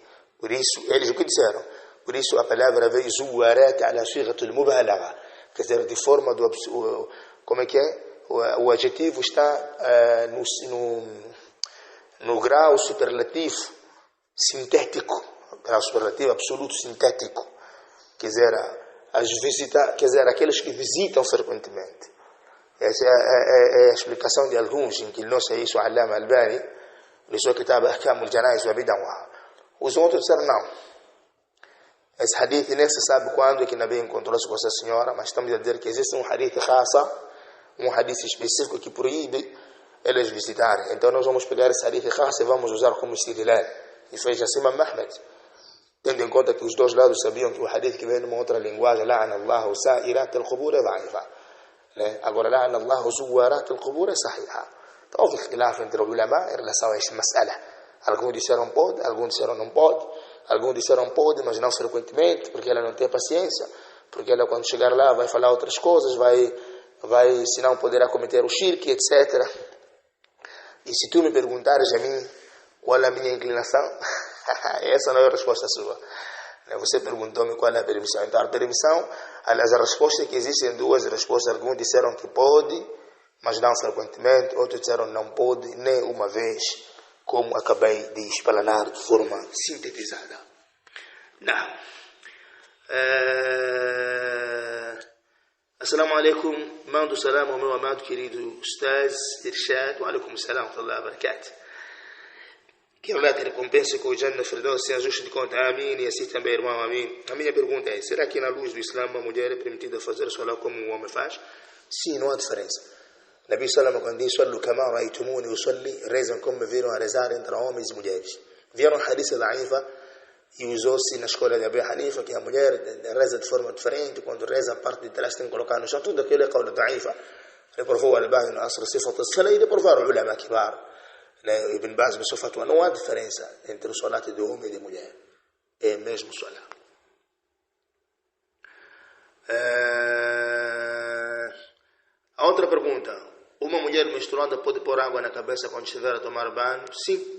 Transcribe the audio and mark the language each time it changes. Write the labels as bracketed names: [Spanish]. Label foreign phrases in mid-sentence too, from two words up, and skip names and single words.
[Portuguese] Por isso, eles o que disseram? Por isso a palavra veio [Arabic] زوارات على صيغة المبالغة, [Portuguese] quer dizer, de forma do como é que é? O adjetivo está no grau superlativo sintético, grau superlativo absoluto sintético, quer dizer, aqueles que visitam frequentemente. Essa é a explicação de alguns, em que não sei isso, Allama Albani, no seu kitab Ahkam al-Janaiz wa Bid'ah. Os outros disseram não. Esse hadith nem se sabe quando é que Nabi encontrou-se com essa senhora, mas estamos a dizer que existe um [Arabic] حديث خاص, [Portuguese] um hadith específico que proíbe eles visitarem. Então nós vamos pegar esse [Arabic] حديث خاص [Portuguese] e vamos usar como istidlal. E fez assim Imam Ahmed, tendo em conta que os dois lados sabiam que o hadith que vem numa outra linguagem, [Arabic] لعن الله سائرات القبور é da'ifa. Agora, لعن الله زوارات القبور é sahiha. [Portuguese] Então houve ikhtilaf entre os ulama em relação a esta mas'ala. Alguns disseram pode, alguns disseram não pode. Alguns disseram pode, mas não frequentemente, porque ela não tem paciência, porque ela quando chegar lá vai falar outras coisas, vai se não poderá cometer o shirk, etc. E se tu me perguntares a mim qual é a minha inclinação, essa não é a resposta sua. Você perguntou-me qual é a permissão. Então a permissão, aliás, a resposta é que existem duas respostas. Alguns disseram que pode, mas não frequentemente, outros disseram não pode, nem uma vez, como acabei de explanar de forma sintetizada. Não. [Arabic] السلام عليكم. [Portuguese] Mando salam ao meu amado querido Ustaz Irshad. [Arabic] وعليكم السلام ورحمة الله وبركاته. [Portuguese] Que Allah te recompense com o [Arabic] جنة فردوس [Portuguese] sem ajuste de conta. Amém. E assim também, irmão. Amém. A minha pergunta é, será que na luz do Islã uma mulher é permitida fazer salat como um homem faz? Sim, não há diferença. [Arabic] نبي صلى الله [Portuguese] quando diz [Arabic] "صلوا كما رأيتموني أصلي", [Portuguese] rezam como me viram a rezar entre homens e mulheres. Vieram [Arabic] حديث ضعيفة [Portuguese] e usou-se na escola de Abu Hanifa que a mulher reza de forma diferente, quando reza a parte de trás tem que colocar no chão, tudo aquilo é [Arabic] قول ضعيفة. [Portuguese] Reprovou Al-Albani no Asr Sifat as-Salah e reprovaram os [Arabic] علماء كبار. [Portuguese] Ibn Baz no seu fatwa, não há diferença entre o salat de homem e de mulher. É mesmo salat. A outra pergunta. Uma mulher menstruada pode pôr água na cabeça quando estiver a tomar banho? Sim.